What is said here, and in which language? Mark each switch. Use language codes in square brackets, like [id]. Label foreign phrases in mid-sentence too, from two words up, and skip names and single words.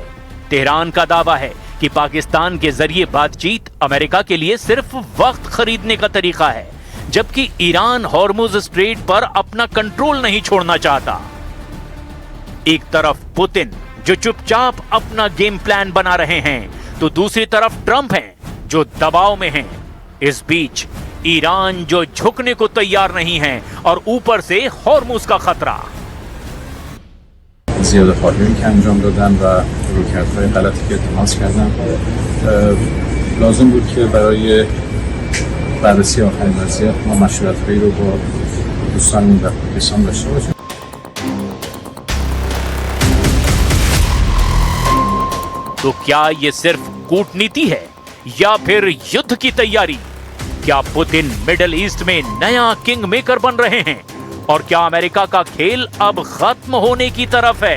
[hi] तेहरान का दावा है कि पाकिस्तान के जरिए बातचीत अमेरिका के लिए सिर्फ वक्त खरीदने का तरीका है, जबकि ईरान हॉर्मुज स्ट्रेट पर अपना कंट्रोल नहीं छोड़ना चाहता। एक तरफ पुतिन, जो चुपचाप अपना [en] game plan [hi] बना रहे हैं, तो दूसरी तरफ ट्रंप हैं, जो दबाव में हैं। इस बीच ईरान, जो झुकने को तैयार नहीं है, और ऊपर से हॉर्मुज का खतरा। [fa] زیاده‌خواهی که انجام دادن و رویکردهای غلطی که التماس کردن لازم بود که برای بررسی آخرین وضعیت ما مشورت‌هایی رو با دوستانمون در پاکستان داشته باشیم. [hi] तो क्या ये सिर्फ कूटनीति है या फिर युद्ध की तैयारी? क्या पुतिन मिडिल ईस्ट में नया [en] king maker [hi] बन रहे हैं? और क्या अमेरिका का खेल अब खत्म होने की तरफ है?